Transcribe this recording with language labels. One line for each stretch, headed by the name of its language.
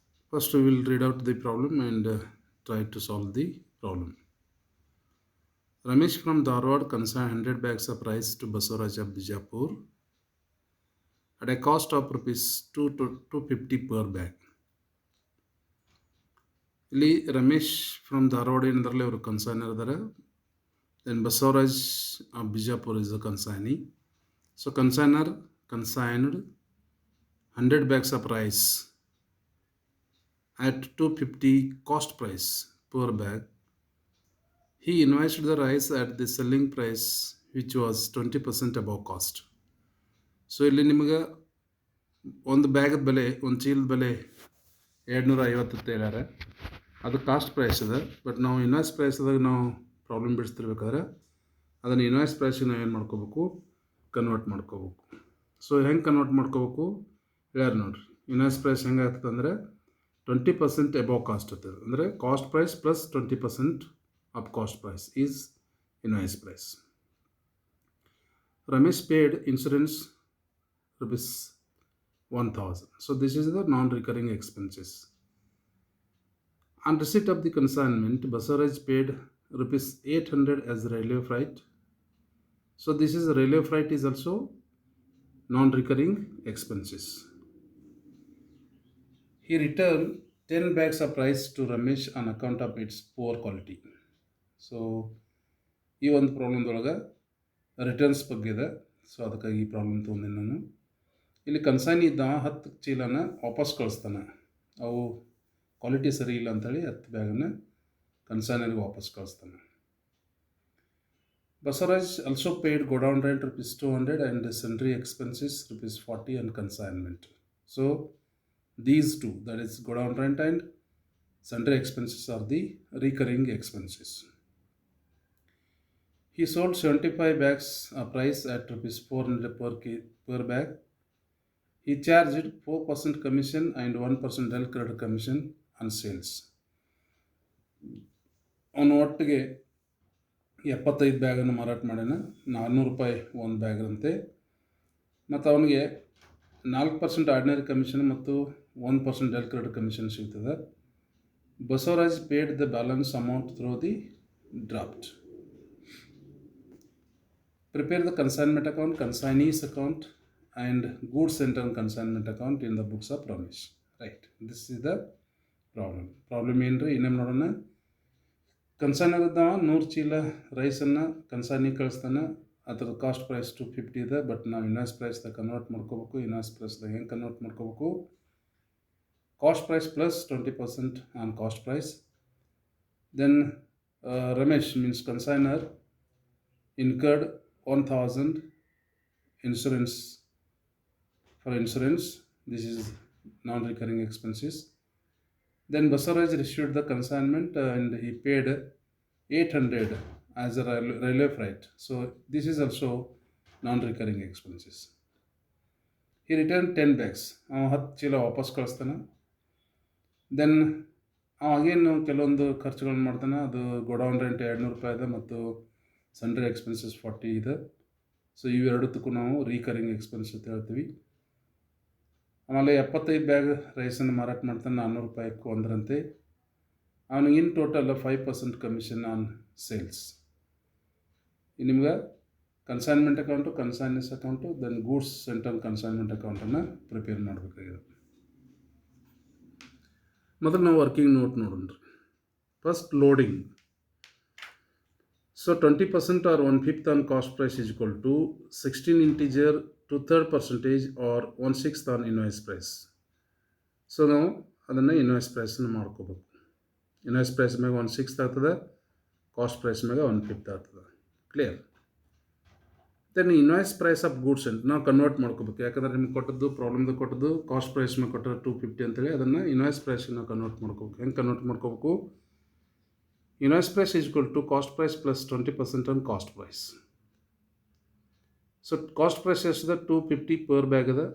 English: First, we will read out the problem and try to solve the problem. Ramesh from Dharwad consigned 100 bags of rice to Basuraj of Bijapur at a cost of rupees 2 to 250 per bag.
Kannada: ಇಲ್ಲಿ Ramesh from Dharwad ಏನಂದ್ರಲ್ಲಿ ಅವರು consignor ಇದ್ದಾರೆ.
English: Then Basuraj of Bijapur is the consignee. So consigner consigned 100 bags of rice at 250 cost price per bag. He invoiced the rice at the selling price which was 20% above cost.
Kannada: So ಇಲ್ಲಿ ನಿಮಗೆ ಒಂದು ಬ್ಯಾಗದ ಬೆಲೆ ಒಂದು ಚೀಲದ ಬೆಲೆ 250 ಹೇಳ್ಯಾರೆ. ಅದು cost price ಇದೆ. But ನಾವು invoice ಪ್ರೈಸ್ದಾಗ ನಾವು ಪ್ರಾಬ್ಲಮ್ ಬಿಡಿಸ್ತಿರ್ಬೇಕಾದ್ರೆ ಅದನ್ನು ಇನ್ವಾಯ್ಸ್ ಪ್ರೈಸಿಗೆ ನಾವು ಏನು ಮಾಡ್ಕೋಬೇಕು, ಕನ್ವರ್ಟ್ ಮಾಡ್ಕೋಬೇಕು. ಸೊ ಹೆಂಗೆ ಕನ್ವರ್ಟ್ ಮಾಡ್ಕೋಬೇಕು ಹೇಳ್ಯಾರ ನೋಡ್ರಿ. ಇನ್ವಾಯ್ಸ್ ಪ್ರೈಸ್ ಹೆಂಗೆ ಆಗ್ತದೆ ಅಂದರೆ
English: 20% above cost
Kannada: ಆಗ್ತದೆ.
English: ಅಂದರೆ cost price plus 20% of cost price is invoice price. Ramesh paid insurance rupees 1000. So this is the non-recurring expenses. On receipt of the consignment, Basuraj paid rupees 800 as railway freight. So this is railway freight is also non-recurring expenses. He returned 10 bags of rice to Ramesh on account of its poor quality.
Kannada: So ಈ ಒಂದು ಪ್ರಾಬ್ಲಮ್ದೊಳಗೆ returns ಬಗ್ಗೆ ಇದೆ. So ಅದಕ್ಕಾಗಿ ಈ problem ತೊಗೊಂಡೆ ನಾನು. ಇಲ್ಲಿ consign ಇದ್ದ 10 ಚೀಲನ ವಾಪಸ್ ಕಳಿಸ್ತಾನೆ. ಅವು ಕ್ವಾಲಿಟಿ ಸರಿ ಇಲ್ಲ ಅಂಥೇಳಿ 10 ಬ್ಯಾಗನ್ನು ಕನ್ಸೈನರ್ಗೆ ವಾಪಸ್ ಕಳಿಸ್ತಾನೆ.
English: Basaraj also paid godown rent rupees 200 and sundry expenses rupees 40 and consignment. So these two, that is godown rent and sundry expenses, are the recurring expenses. He sold 75 bags a price at rupees 400 per bag. He charged 4% commission and 1% del credit commission on sales.
Kannada: ಅವನು ಒಟ್ಟಿಗೆ 75 ಬ್ಯಾಗನ್ನು ಮಾರಾಟ ಮಾಡ್ಯಾನ. 400 ರೂಪಾಯಿ ಒಂದು bag ಅಂತೆ. ಮತ್ತು ಅವನಿಗೆ 4% ಆರ್ಡಿನರಿ ಕಮಿಷನ್ ಮತ್ತು 1% del credit ಕಮಿಷನ್ ಸಿಗ್ತದೆ.
English: Basavaraj paid the balance amount through the draft. Prepare the consignment account, consignees account and goods center and consignment account in the books of Ramesh. Right. This is the problem.
Kannada: Problem ಏನ್ರಿ ಇನ್ನೇನು ನೋಡೋಣ. Consignor ಇದ್ದಾವ 100 ಚೀಲ ರೈಸನ್ನು ಕನ್ಸೈನಿಗೆ ಕಳಿಸ್ತಾನೆ. ಅದ್ರ cost price 250 ಇದೆ. But ನಾವು invoice ಪ್ರೈಸ್ದಾಗ convert ಮಾಡ್ಕೋಬೇಕು. Invoice ಪ್ರೈಸ್ದಾಗ ಹೆಂಗೆ ಕನ್ವರ್ಟ್ ಮಾಡ್ಕೋಬೇಕು?
English: Cost price plus 20% on cost price. Then Ramesh means consignor incurred 1000 insurance for insurance. This is non-recurring expenses. Then Basaraj received the consignment and he paid 800 as a railway freight. So this is also non-recurring expenses. He returned 10 bags.
Kannada: 10 ಚೀಲ ವಾಪಸ್ ಕಳಿಸ್ತಾನೆ. Then ಅಗೇನು ಕೆಲವೊಂದು ಖರ್ಚುಗಳನ್ನ ಮಾಡ್ತಾನೆ. ಅದು godown rent 200 ರೂಪಾಯಿ ಇದೆ ಮತ್ತು sundry expenses 40 ಇದೆ. ಸೊ ಇವೆರಡಕ್ಕೂ ನಾವು ರೀಕರಿಂಗ್ ಎಕ್ಸ್ಪೆನ್ಸ್ ಅಂತ ಹೇಳ್ತೀವಿ. ಆಮೇಲೆ 75 ಬ್ಯಾಗ್ ರೈಸನ್ನು ಮಾರಾಟ ಮಾಡ್ತಾನೆ 400 ರೂಪಾಯಿಗೆ ಒಂದರಂತೆ. ಅವನಿಗೆ
English: In total 5% commission on sales.
Kannada: ನಿಮ್ಗೆ consignment account, ಕನ್ಸೈನರ್ಸ್ account, then goods centre consignment ಅಕೌಂಟನ್ನು ಪ್ರಿಪೇರ್ ಮಾಡಬೇಕಾಗಿದೆ. ಮೊದಲು ನಾವು ವರ್ಕಿಂಗ್ ನೋಟ್ ನೋಡೋಣ. First loading.
English: So 20% or 1/5 on cost price is equal to 16 integer to third percentage or 1/6 on invoice price.
Kannada: So ನಾವು ಅದನ್ನು invoice ಪ್ರೈಸನ್ನು ಮಾಡ್ಕೋಬೇಕು. Invoice price ಮ್ಯಾಗ 1/6 ಆಗ್ತದೆ, ಕಾಸ್ಟ್ ಪ್ರೈಸ್ ಮ್ಯಾಗ 1/5 ಆಗ್ತದೆ. Clear? Then invoice price of goods ಅಂತ ನಾವು ಕನ್ವರ್ಟ್ ಮಾಡ್ಕೋಬೇಕು. ಯಾಕಂದರೆ ನಿಮ್ಗೆ ಕೊಟ್ಟದ್ದು ಪ್ರಾಬ್ಲಮ್ದಾಗ ಕೊಟ್ಟದ್ದು ಕಾಸ್ಟ್ ಪ್ರೈಸ್ ಮ್ಯಾಗ ಕೊಟ್ಟರೆ 250 ಅಂತೇಳಿ ಅದನ್ನು ಇನ್ವಾಯ್ಸ್ ಪ್ರೈಸ್ಗೆ ನಾವು ಕನ್ವರ್ಟ್ ಮಾಡ್ಕೋಬೇಕು. ಹೆಂಗೆ ಕನ್ವರ್ಟ್ ಮಾಡ್ಕೋಬೇಕು?
English: Invoice price is equal to cost price plus 20% on cost price. So cost price is the 250 per bag.